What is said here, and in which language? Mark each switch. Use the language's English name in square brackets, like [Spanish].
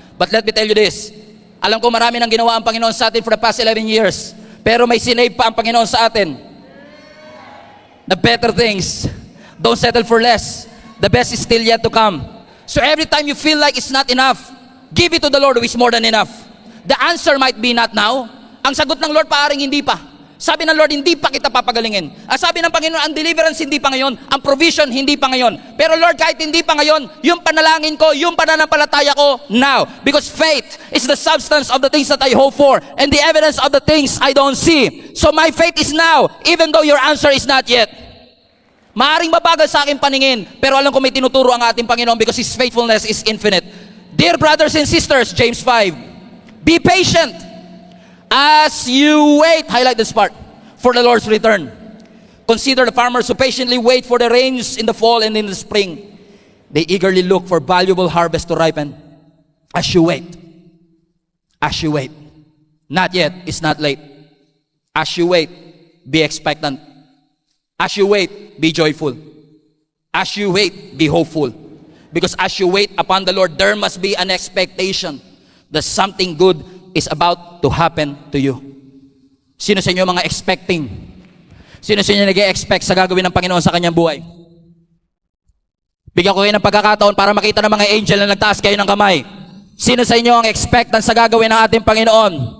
[English] But let me tell you this, [Filipino] alam ko marami nang ginawa ang Panginoon sa atin [English] for the past 11 years, [Filipino] pero may sinave pa ang Panginoon sa atin. [English] The better things, don't settle for less. The best is still yet to come. So every time you feel like it's not enough, give it to the Lord who is more than enough. The answer might be not now. [Filipino] Ang sagot ng Lord, paaring hindi pa. Sabi ng Lord, hindi pa kita papagalingin. Ang sabi ng Panginoon, ang deliverance hindi pa ngayon, ang provision hindi pa ngayon. Pero Lord, kahit hindi pa ngayon, yung panalangin ko, yung pananampalataya ko, now. [English] Because faith is the substance of the things that I hope for, and the evidence of the things I don't see. So my faith is now, even though your answer is not yet. [Filipino] Maaring mabagal sa aking paningin, pero alam ko may tinuturo ang ating Panginoon [English] because His faithfulness is infinite. Dear brothers and sisters, James 5, be patient as you wait, highlight this part, for the Lord's return. Consider the farmers who patiently wait for the rains in the fall and in the spring. They eagerly look for valuable harvest to ripen. As you wait, not yet, it's not late. As you wait, be expectant. As you wait, be joyful. As you wait, be hopeful. Because as you wait upon the Lord, there must be an expectation that something good is about to happen to you. [Filipino] Sino sa inyo mga expecting? Sino sa inyo nag-e-expect sa gagawin ng Panginoon sa kanyang buhay? Bigyan ko kayo ng pagkakataon para makita ng mga angel na nagtaas kayo ng kamay. Sino sa inyo ang expectant sa gagawin ng ating Panginoon?